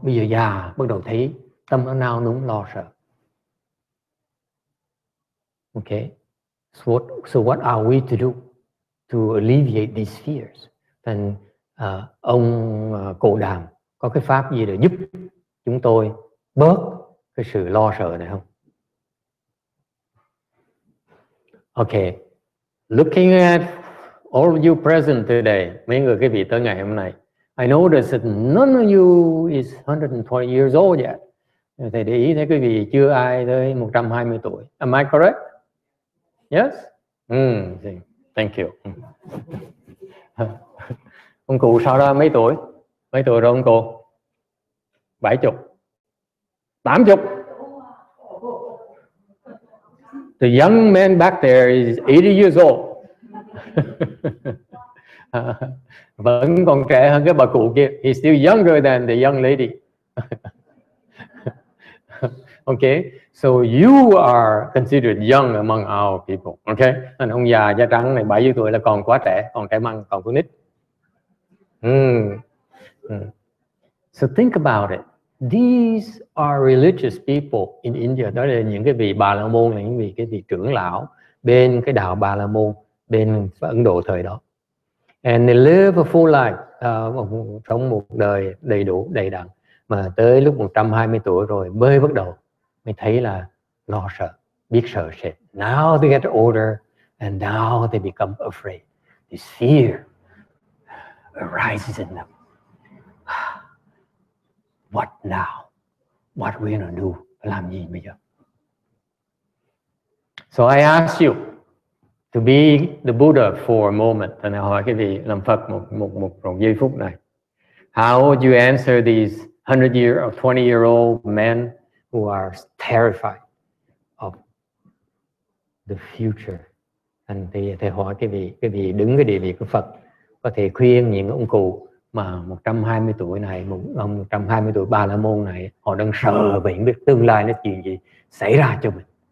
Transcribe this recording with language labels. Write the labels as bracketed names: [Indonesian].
[Vietnamese] Bây giờ già bắt đầu thấy tâm nó nao núng lo sợ. [English] Okay, so what are we to do to alleviate these fears? [Vietnamese] Then ông Cồ Đàm có cái pháp gì để giúp chúng tôi bớt cái sự lo sợ này không? [English] Okay, looking at all of you present today, [Vietnamese] mấy người quý vị tới ngày hôm nay, [English] I notice that none of you is 120 years old yet. [Vietnamese] Thầy để ý thấy quý vị chưa ai tới 120 tuổi. [English] Am I correct? Yes? Thank you. [Vietnamese] Ông cụ sau đó mấy tuổi? Mấy tuổi rồi ông cụ? 70. 80. [English] The young man back there is 80 years old. [Vietnamese] Vẫn còn trẻ hơn cái bà cụ kia. [English] He's still younger than the young lady. Okay, so you are considered young among our people. [Vietnamese] Okay, anh ông già da trắng này 70 tuổi là còn quá trẻ, còn trẻ măng, còn con nít. [English] So think about it. These are religious people in India. [Vietnamese] Đó là những cái vị Bà La Môn, là những cái vị trưởng lão bên cái đạo Bà La Môn bên Ấn Độ thời đó. [English] And they live a full life, [Vietnamese] sống một đời đầy đủ, đầy đặn. Mà tới lúc 120 tuổi rồi mới bắt đầu mới thấy là lo sợ, biết sợ sệt. [English] Now they get older and now they become afraid. This fear arises in them. What now? What we're gonna do? [Vietnamese] Làm gì bây giờ? [English] So I ask you to be the Buddha for a moment. [Vietnamese] Và hỏi cái vị làm Phật một giây phút này. [English] How would you answer these 100 or 20-year-old men who are terrified of the future? [Vietnamese] And thầy hỏi cái vị đứng cái địa vị của Phật có thể khuyên những ông cụ mà 120 tuổi này, ông 120 tuổi Bà La Môn này, họ đang sợ vì không biết tương lai nó chuyện gì xảy ra cho mình.